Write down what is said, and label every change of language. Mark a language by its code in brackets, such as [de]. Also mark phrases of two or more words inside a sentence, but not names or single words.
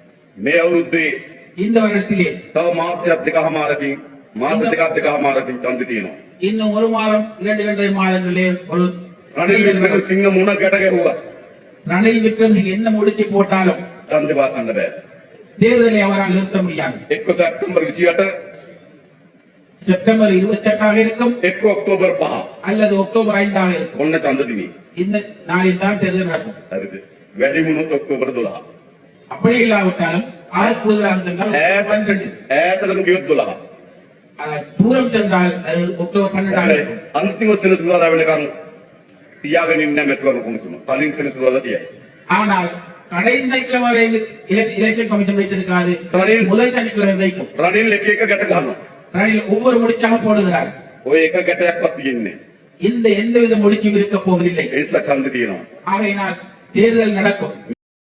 [si] මේ අවුරුද්දේ [ta] இந்த வருடத்திலே [si] තව මාසයක් දෙකමාරකින් ඡන්දෙ තියෙනවා. [ta] இன்னும் ஒரு மாதம் 2.5 மாதங்களே ஒரு [si] රනිල් වික්‍රමසිංහ මුණ ගැට ගැහුවා. [ta] ரணில் விக்ரமசிங்க என்ன முடிச்சு போட்டாலும் [si] ඡන්දෙ වාකන්න බෑ. [ta] தேர்தலை அவரால் நிறுத்த முடியாது. [si] එක්ක සැප්තැම්බර් 28 [ta] செப்டம்பர் 28ஆக இருக்கும், [si] එක්ක ඔක්තෝබර් 5 [ta] அல்லது அக்டோபர் 5ஆக இருக்கும். [si] ඔන්න ඡන්ද දිනේ. [ta] இந்த நாளில் தான் தேர்தல் நடக்கும். [si] හරිද? වැඩි වුණොත් ඔක්තෝබර් 12. [ta] அப்படி இல்லாவிட்டாலும் ஆறு கூடுதலாக சென்றால் அக்டோபர் 12. [si] ඈතටම ගියොත් 12. [ta] தூரம் சென்றால் அது அக்டோபர் 12ஆக இருக்கும். [si] අන්තිම සෙනසුරාදා වෙනකන් තියාගෙන ඉන්න මෙතුරු කොමිසම. කලින් සෙනසුරාදා තියයි. [ta] ஆனால் கடைசி சனிக்கிழமை வரை [en] election commission [ta] வைத்திருக்காது, முதல் சனிக்கிழமை வைக்கும். [si] රනිල් එක එක ගැට ගන්නවා. [ta] ரணில் ஒவ்வொரு முடிச்சாக போடுகிறார். [si] ඔය එක ගැටයක්වත් තියෙන්නේ. [ta] இந்த எந்தவித முடிச்சும் இருக்க போவதில்லை. [si] ඒ නිසා ඡන්ද තියෙනවා. [ta] ஆகையினால் தேர்தல் நடக்கும்.